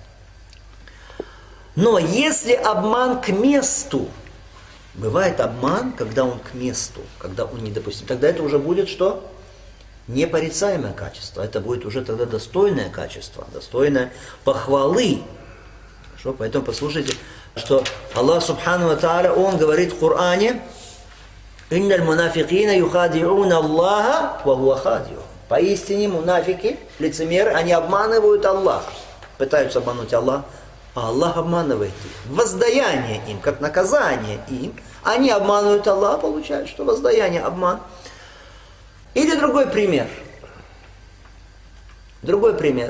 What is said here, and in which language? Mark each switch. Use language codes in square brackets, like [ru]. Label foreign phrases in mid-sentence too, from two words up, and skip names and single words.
[ru] Но если обман к месту, бывает обман, когда он к месту, когда он недопустим, тогда это уже будет что? Непорицаемое качество. Это будет уже тогда достойное качество, достойное похвалы. Хорошо? Поэтому послушайте, что [ar] الله سبحانه وتعالى, [ru] Он говорит в Коране, [ar] «إن المنافقين يخادعون الله وهو خادعهم». [ru] Поистине мунафики, лицемеры, они обманывают Аллаха, пытаются обмануть Аллаха, а Аллах обманывает их. Воздаяние им, как наказание им, они обманывают Аллаха, получают, что воздаяние, обман. Или другой пример. Другой пример.